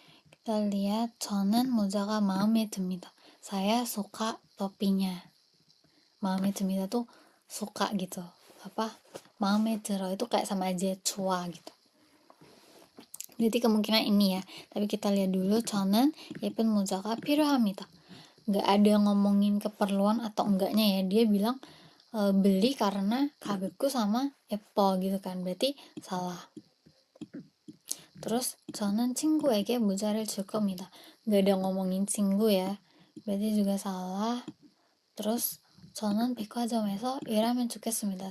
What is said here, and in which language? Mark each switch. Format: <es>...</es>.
<id>kita lihat</id> <ko>저는 모자가 마음에 듭니다.</ko> <id>Saya suka topinya.</id> <ko>마음에 듭니다</ko> <id>tuh suka gitu.</id> <ko>마음에 들어</ko> <id>itu kayak sama aja 좋아 gitu. Berarti kemungkinan ini ya. Tapi kita lihat dulu,</id> <ko>저는 예쁜 모자가 필요합니다.</ko> <id>Nggak ada ngomongin keperluan atau enggaknya ya. Dia bilang beli karena 가볍고 sama 예뻐 gitu kan. Berarti salah. terus</id> <ko>저는 친구에게 모자를 줄 겁니다.</ko> <id>Nggak ada ngomongin 친구 ya. berarti juga salah. terus</id> <ko>저는 백화점에서 일하면 좋겠습니다.</ko>